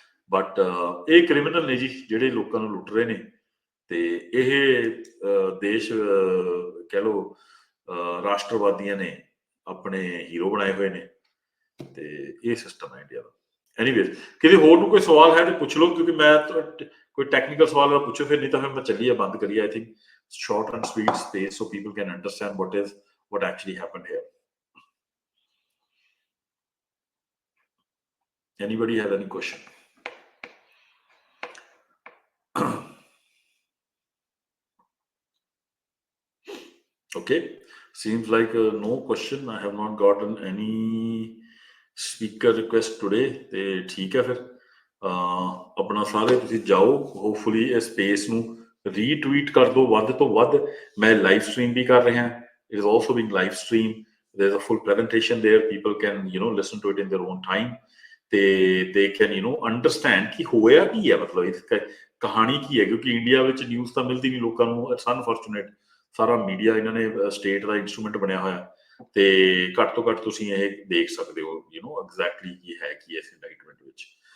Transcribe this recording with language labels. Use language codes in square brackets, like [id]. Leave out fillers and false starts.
[pa] But ਇਹ criminal ਨੇ ਜੀ ਜਿਹੜੇ ਲੋਕਾਂ ਨੂੰ ਲੁੱਟ ਰਹੇ ਨੇ, ਤੇ ਇਹ ਦੇਸ਼ ਕਹਿ ਲਓ ਰਾਸ਼ਟਰਵਾਦੀਆਂ ਨੇ ਆਪਣੇ ਹੀਰੋ ਬਣਾਏ ਹੋਏ ਨੇ, ਤੇ ਇਹ ਸਿਸਟਮ ਹੈ ਇੰਡੀਆ ਦਾ। ਐਨੀਵੇਜ਼ ਕਿਸੇ ਹੋਰ ਨੂੰ ਕੋਈ ਸਵਾਲ ਹੈ ਤੇ ਪੁੱਛ ਲਓ, ਕਿਉਂਕਿ ਮੈਂ ਕੋਈ ਟੈਕਨੀਕਲ ਸਵਾਲ ਹੈ ਪੁੱਛੋ, ਫਿਰ ਨਹੀਂ ਤਾਂ ਫਿਰ ਮੈਂ ਚੱਲੀਏ ਬੰਦ ਕਰੀਏ। [en] I think short and sweet space so people can understand what actually happened here. Anybody have any question? Okay, seems like no question. I have not gotten any speaker request today. [pa] ਤੇ ਠੀਕ ਹੈ ਫਿਰ ਆਪਣਾ ਸਾਰੇ ਤੁਸੀਂ ਜਾਓ, hopefully ਇਹ space ਨੂੰ ਰੀਟਵੀਟ ਕਰ ਦਿਓ ਵੱਧ ਤੋਂ ਵੱਧ। ਮੈਂ ਲਾਈਵ ਸਟ੍ਰੀਮ ਵੀ ਕਰ ਰਿਹਾ, [en] it is also being live streamed. There's a full presentation there, people can listen to it in their own time [pa] ਤੇ [en] they can understand [pa] ਕਿ ਹੋਇਆ ਕੀ ਹੈ, ਮਤਲਬ ਇਸ ਕਹਾਣੀ ਕੀ ਹੈ, ਕਿਉਂਕਿ ਇੰਡੀਆ ਵਿੱਚ ਨਿਊਜ਼ ਤਾਂ ਮਿਲਦੀ ਨਹੀਂ ਲੋਕਾਂ ਨੂੰ। ਇਟਸ ਅਨਫੋਰਚੂਨੇਟ, ਸਾਰਾ ਮੀਡੀਆ ਇਹਨਾਂ ਨੇ ਸਟੇਟ ਦਾ ਇੰਸਟਰੂਮੈਂਟ ਬਣਿਆ ਹੋਇਆ, ਤੇ ਘੱਟ ਤੋਂ ਘੱਟ ਤੁਸੀਂ ਇਹ ਦੇਖ ਸਕਦੇ ਹੋ ਐਗਜ਼ੈਕਟਲੀ ਕੀ ਹੈ ਕੀ ਇਸ ਇੰਡਾਈਟਮੈਂਟ ਵਿੱਚ।